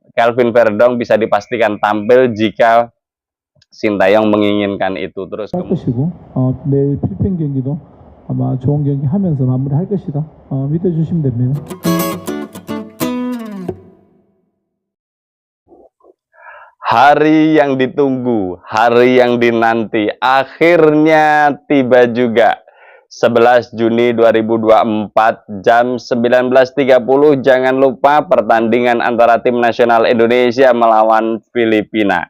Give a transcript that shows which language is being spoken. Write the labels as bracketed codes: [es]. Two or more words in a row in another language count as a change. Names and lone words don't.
[id] Kelvin Verdong bisa dipastikan tampil jika Sintayong menginginkan itu. Terus [ko] 할 것이고 내일 필리핀 경기도 아마 좋은 경기 하면서 마무리할 것이다. 믿어주시면 됩니다. [id] hari yang ditunggu, hari yang dinanti, akhirnya tiba juga. 11 Juni 2024 jam 19.30, jangan lupa pertandingan antara tim nasional Indonesia melawan Filipina.